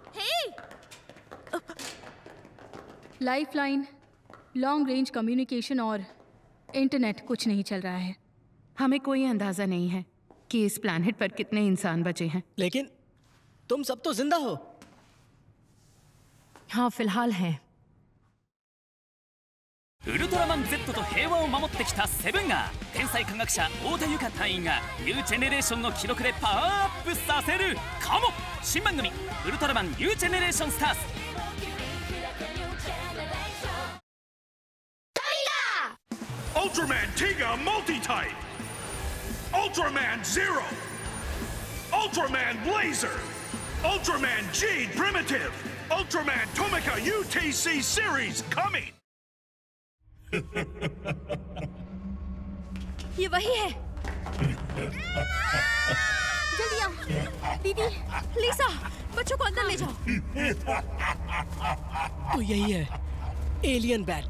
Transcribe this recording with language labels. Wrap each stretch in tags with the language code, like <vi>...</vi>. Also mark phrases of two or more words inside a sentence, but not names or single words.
<hi>लाइफलाइन,</hi> <en>long range communication</en> <hi>और इंटरनेट कुछ नहीं चल रहा है। हमें कोई अंदाजा नहीं है कि इस प्लैनेट पर कितने इंसान बचे हैं। लेकिन तुम सब तो जिंदा हो। हाँ, फिलहाल हैं।</hi> <ja>ウルトラマン Z と平和を守ってきたセブンが天才科学者太田由香隊員がニュージェネレーションの記録でパワーアップさせるかも。新番組ウルトラマンニュージェネレーションスターズ。</ja> <en>Ultraman Tiga Multi-Type, Ultraman Zero, Ultraman Blazer, Ultraman G Primitive, Ultraman Tomica UTC Series coming!</en> <hi>ये वही है। जल्दी आओ दीदी। लिसा, बच्चों को अंदर ले जाओ। तो यही है एलियन बैट।</hi>